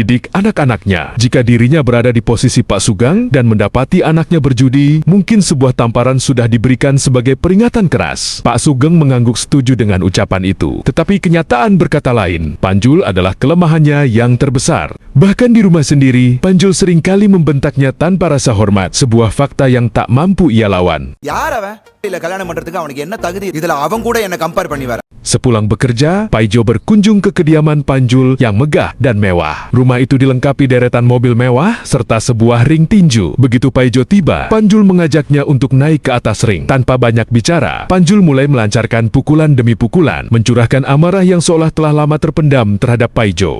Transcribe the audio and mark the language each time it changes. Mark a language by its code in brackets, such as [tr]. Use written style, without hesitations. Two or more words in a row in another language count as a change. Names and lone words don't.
[id] Jika dirinya berada di posisi posisi Pak Sugeng dan mendapati anaknya berjudi, mungkin sebuah tamparan sudah diberikan sebagai peringatan keras. Pak Sugeng mengangguk setuju dengan ucapan itu. Tetapi kenyataan berkata lain. Panjul adalah kelemahannya yang terbesar. Bahkan di rumah sendiri, Panjul seringkali membentaknya tanpa rasa hormat, sebuah fakta yang tak mampu ia lawan. [ta] யார் அவன் இல்ல கல்யாணம் பண்றதுக்கு அவனுக்கு என்ன தகுதி இதுல அவன் கூட என்ன கம்பேர் பண்ணி வர [id] Sepulang bekerja, Paijo berkunjung ke kediaman Panjul yang megah dan mewah. Rumah itu dilengkapi deretan mobil mewah serta sebuah ring tinju. Begitu Paijo tiba, Panjul mengajaknya untuk naik ke atas ring. Tanpa banyak bicara, Panjul mulai melancarkan pukulan demi pukulan, mencurahkan amarah yang seolah telah lama terpendam terhadap Paijo.